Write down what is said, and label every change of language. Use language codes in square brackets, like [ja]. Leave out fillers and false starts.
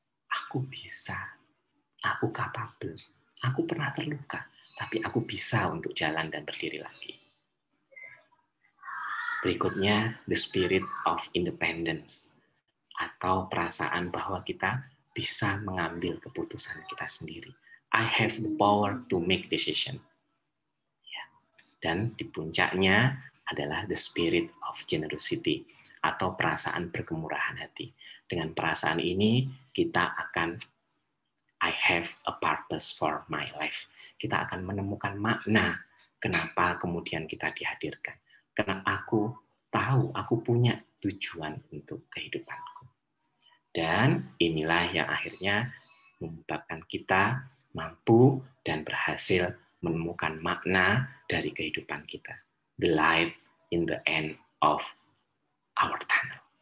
[id] Aku bisa. Aku capable. Aku pernah terluka, tapi aku bisa untuk jalan dan berdiri lagi. Berikutnya, [en] the spirit of independence, [id] atau perasaan bahwa kita bisa mengambil keputusan kita sendiri. [en] I have the power to make decision. [id] Ya. Dan di puncaknya adalah [en] the spirit of generosity, [id] atau perasaan berkemurahan hati. Dengan perasaan ini, kita akan [en] I have a purpose for my life. [id] Kita akan menemukan makna kenapa kemudian kita dihadirkan. Karena aku tahu, aku punya tujuan untuk kehidupanku. Dan inilah yang akhirnya menyebabkan kita mampu dan berhasil menemukan makna dari kehidupan kita. [en] The light in the end of our tunnel.